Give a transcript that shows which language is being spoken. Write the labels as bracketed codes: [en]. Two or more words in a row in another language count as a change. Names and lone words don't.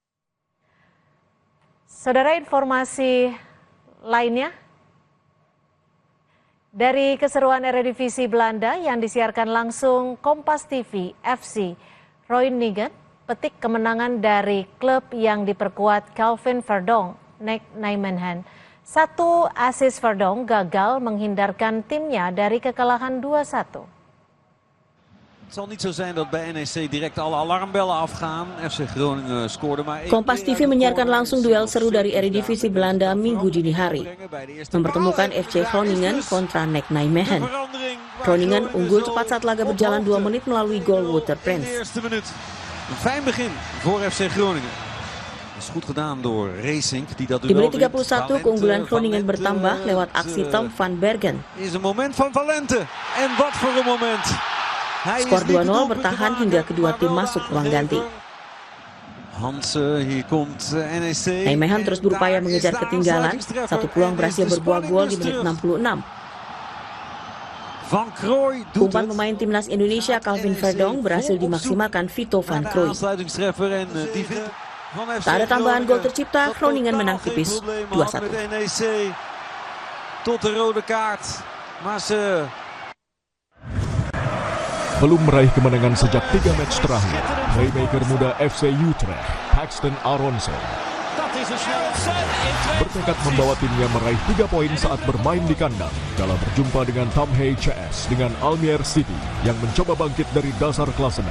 [id] Saudara, informasi lainnya dari keseruan Eredivisie Belanda yang disiarkan langsung Kompas TV, FC Groningen petik kemenangan dari klub yang diperkuat Calvin Verdonk, NEC Nijmegen. 1 assist Verdonk gagal menghindarkan timnya dari kekalahan 2-1. [nl] Het zal niet zo zijn dat bij NEC direct alle alarmbellen afgaan. FC Groningen scoorde maar 1. [id] Kompas TV menyiarkan langsung duel seru dari Eredivisie Belanda Minggu dini hari. Mempertemukan FC Groningen kontra NEC Nijmegen. Groningen unggul cepat saat laga berjalan 2 menit melalui gol Wouter Prins. [nl] Een fijn begin voor FC Groningen. Is goed gedaan door Racing die dat [id] Di menit 31 keunggulan Groningen bertambah lewat aksi Tom van Bergen. [nl] Is een moment van Valente. En wat voor een moment. [id] Skor 2-0 bertahan hingga kedua tim masuk ruang ganti. [nl] Hansen, hier komt NEC. [id] Nijmegen terus berupaya mengejar ketinggalan. Satu peluang berhasil berbuah gol di menit 66. [nl] Van Krooij doet [id] Umpan pemain timnas Indonesia Calvin Verdonk berhasil dimaksimalkan Vito van Krooij. Tak ada tambahan gol tercipta, Groningen menang tipis 2-1. [nl] Tot de rode kaart, maar ze [id] belum meraih kemenangan sejak 3 match terakhir. Playmaker muda FC Utrecht, Paxton Aronson, bertekad membawa timnya meraih 3 poin saat bermain di kandang kala berjumpa dengan Tamhei CS dengan Almere City yang mencoba bangkit dari dasar klasemen.